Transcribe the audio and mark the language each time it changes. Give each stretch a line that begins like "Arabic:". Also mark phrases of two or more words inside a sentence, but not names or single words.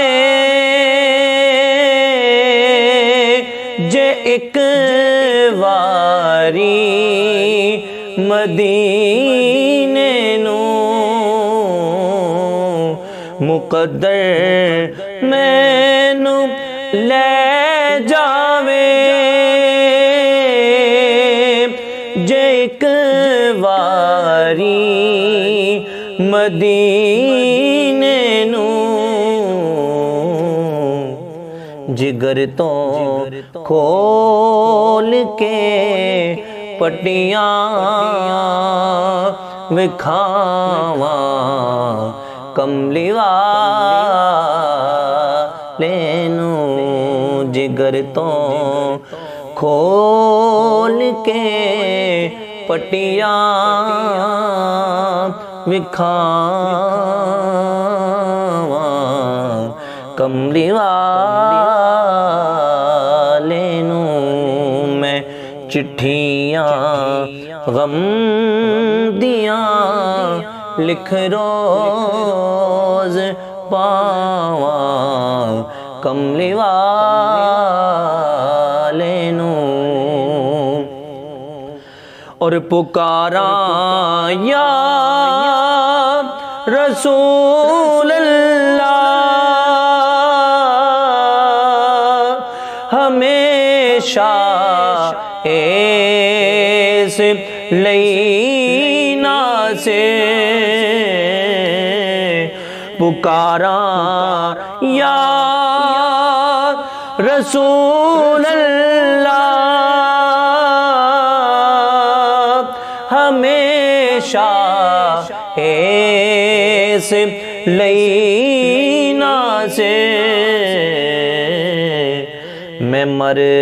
Punjabi: جے ایک واری مدینے نو مقدر مینو لے جاوے جے ایک واری مدینے نو جگر تو کھول کے پٹیاں وکھاواں کملی والے نو جگر تو کھول کے پٹیاں وکھاواں کملی والے نو میں چٹھیاں غم دیاں لکھ روز پاواں کملی والے نو اور پکاراں
Arabic: یا رسول اللہ
Punjabi: ہمیشہ اس لینا سے پکاراں
Arabic: یا رسول اللہ
Punjabi: ہمیشہ اس لینا سے میں مر